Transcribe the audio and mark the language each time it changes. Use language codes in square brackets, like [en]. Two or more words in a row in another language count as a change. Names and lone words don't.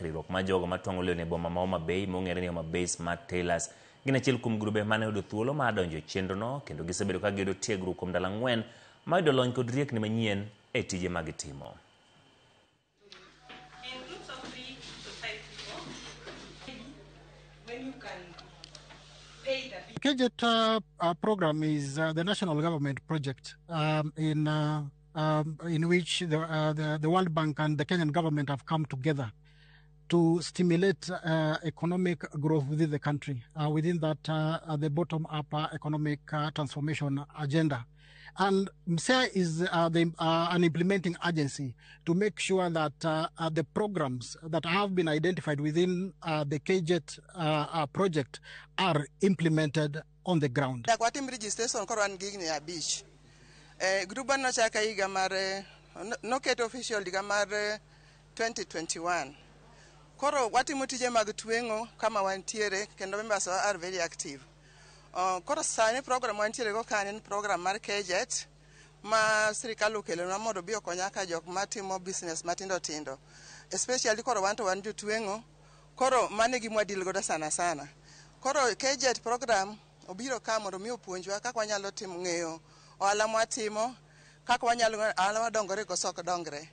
[luo] Riwruok ma jogo matwang'o lewni e boma ma Homa Bay mong'ere ni Homa Bay Smart Tailors gin achiel kuom grube mane yudo thuolo mar donjo e chenrono kendo gisebedo ka giyudo tiegruok kuom ndalo 4 ma yudo lony kod riekni manyien e tije ma gitimo. [en] KJET program is the national government project in which the World Bank and the Kenyan government have come together to stimulate economic growth within the country, within that the bottom-up economic transformation agenda. And MSEA is an implementing agency to make sure that the programs that have been identified within the KJET project are implemented on the ground. [luo] Watim registration koran gigni abich. Gruban no chaka higa mare no ket official higa mare 2021. Koro watimo tije mag twengo kama wantiere kendo [en] members are very active. [luo] Koro sani program wantiere go kanen program mar KJET ma sirikal okelo na mondo bi okonya ka jok matimo business matindo tindo. Especially koro wanto wan jotwengo. Koro mane gimwa deal goda sana. Koro KJET program obiro ka mondo mi opuonjwa kaka wanyalo timo ng'eyo ohala mwatimo, kaka wanyalo ohala wadongore koso ok dongre.